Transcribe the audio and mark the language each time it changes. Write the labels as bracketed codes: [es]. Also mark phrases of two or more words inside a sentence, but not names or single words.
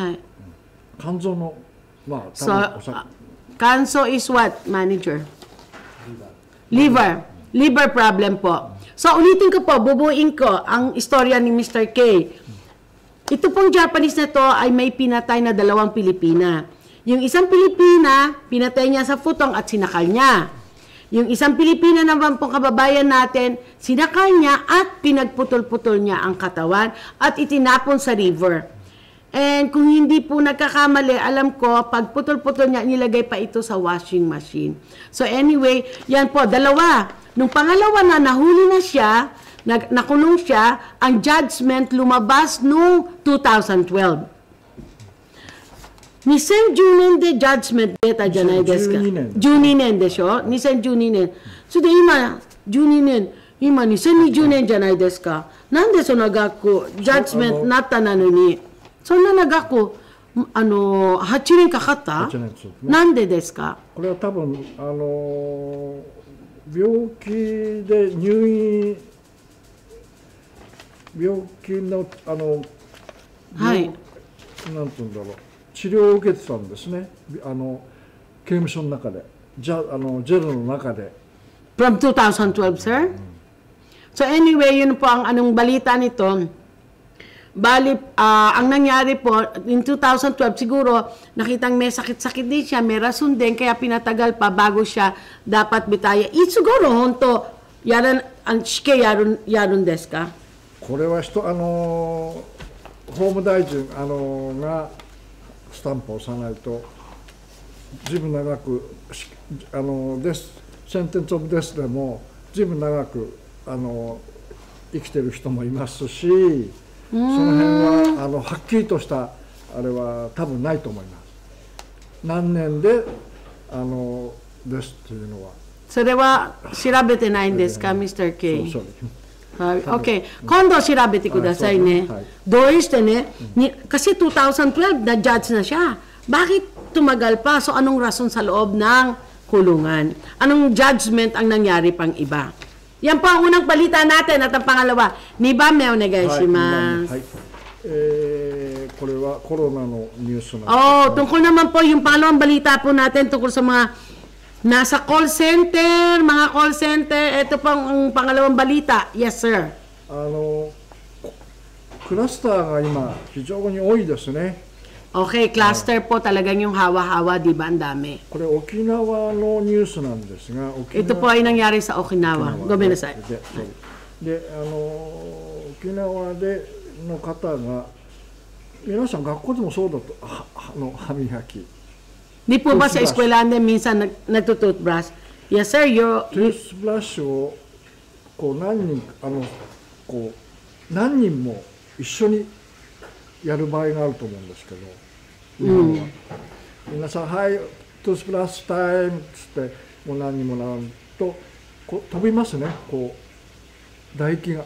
[ja] はい。肝臓の [en] So, cancer is what, manager? Liver problem po. [tl] So, ulitin ko po, bubuin ko ang istorya ni Mr. K. Ito pong Japanese na to ay may pinatay na 2 Pilipina. Yung isang Pilipina, pinatay niya sa futong at sinakal niya. Yung isang Pilipina naman pong kababayan natin, sinakal niya at pinagputol-putol niya ang katawan at itinapon sa river. And kung hindi po nagkakamali, alam ko, pag putol-putol niya, nilagay pa ito sa [en] washing machine. [tl] So anyway, yan po, 2. Nung pangalawa na, nahuli na siya, nakulong siya, ang judgment lumabas noong 2012. [ja] 2010 でジャッジメント出たじゃないですか。12年でしょ ?2012 年。それで今、12年、今2020年じゃないですか。なんでその学校、ジャッジメントなったなのに、そんな学校、8年かかった？なんでですか？これは多分、病気で入院、病気の、はい。なんていうんだろう。治療を受けてたんですね、刑務所の中で、ジェルの中で。 [en] From 2012, sir? So anyway, [tl] yun po ang anong balita nito. Bali, ang nangyari po, in 2012 siguro, nakitang may sakit-sakit din siya, may rason din, kaya pinatagal pa bago siya dapat bitaya. Siguro, honto, yaran, ang shike yaron desu ka? [ja] これは法務大臣がスタンプを押さないと、ずいぶん長く [en] sentence of death [ja] でもずいぶん長く生きてる人もいますし、その辺ははっきりとしたあれは多分ないと思います。何年でですっていうのは。それは調べてないんですか、Mr. K? そう。 Okay. 今度調べてくださいね。どうしてね、 [tl] kasi 2012 na-judge na siya. Bakit tumagal pa? So anong rason sa loob ng kulungan? Anong judgment ang nangyari pang iba? Yan po ang unang balita natin at ang pangalawa. [ja] 2 番目お願いします。これはコロナのニュースなんです。 [tl] tungkol naman po yung pangalawang balita po natin tungkol sa mga nasa call center, mga call center, ito pang ang pangalawang balita. [en] Yes, sir. [ja] クラスターが今非常に多いですね。 [tl] Okay, cluster po talagang yung hawa-hawa, di ba? Ang dami. [ja] これ沖縄のニュースなんですが、 [tl] ito po ay nangyari sa Okinawa. Gomenasai. [ja] で、沖縄での方が、皆さん学校でもそうだと、歯磨き。 [tl] Di po ba sa eskwelahan din minsan nagtutoothbrush? [en] Yes, sir. [ja] Toothbrush を何人も一緒にやる場合があると思うんですけど、皆さん、はい、トゥースプラッシュタイムっつって、もう何人もなると飛びますね、唾液が。